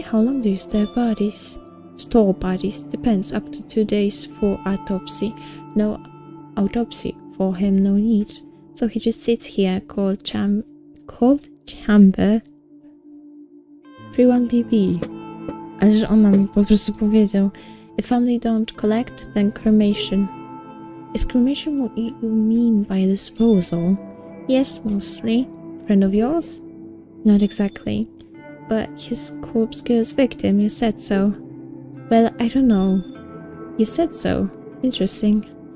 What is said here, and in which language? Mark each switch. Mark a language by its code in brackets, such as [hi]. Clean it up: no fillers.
[en] How long do you store bodies? Depends. Up to 2 days for autopsy. No autopsy for him, no need. So he just sits here, cold chamber 31BB. [pl] Ale że ona mi po prostu powiedział. [en] If family don't collect, then cremation. Is cremation what you mean by disposal? Yes, mostly. Friend of yours? Not exactly. But his corpse kills victim, you said so. Well, I don't know. You said so. Interesting.